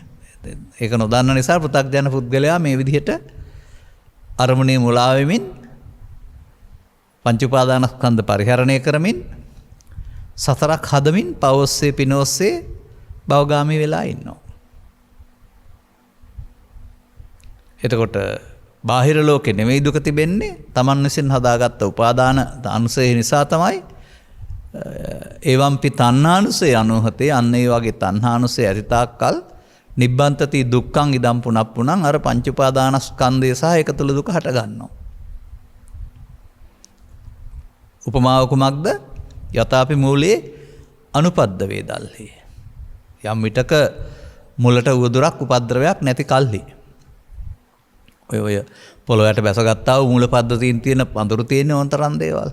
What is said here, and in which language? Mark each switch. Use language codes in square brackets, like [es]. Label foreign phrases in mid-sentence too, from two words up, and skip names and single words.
[si] ඒක නොදන්න නිසා පෘථග්ජන පුද්ගලයා මේ විදිහට අරමුණේ මුලා වෙමින් පංච උපාදානස්කන්ධ පරිහරණය කරමින් සතරක් හදමින් පවොස්සේ පිනොස්සේ භවගාමී වෙලා ඉන්නවා. එතකොට බාහිර ලෝකෙ නෙමෙයි දුක තිබෙන්නේ තමන් විසින් හදාගත්ත උපාදාන අනුසය නිසා තමයි. [pi] ඒවම්පි තණ්හානුසය අනුහතේ [si] අන්න ඒ වගේ තණ්හානුසය ඇතිතාක්කල් [pi] නිබ්බන්තති දුක්ඛං ඉදම් පුනප්පුනං [si] අර පංච උපාදානස්කන්ධය සහ ඒක තුළ දුක හට ගන්නවා. උපමාව කුමක්ද? [pi] යථාපි මූලයේ අනුපද්ද වේදල්හි. [si] යම් විටක මුලට උවදුරක් උපද්‍රවයක් නැති කල්හි. ඔය පොළොවට බැසගත්තා වූ මූල පද්ධතියින් තියෙන පඳුරු තියෙන ඕනතරම් දේවල්.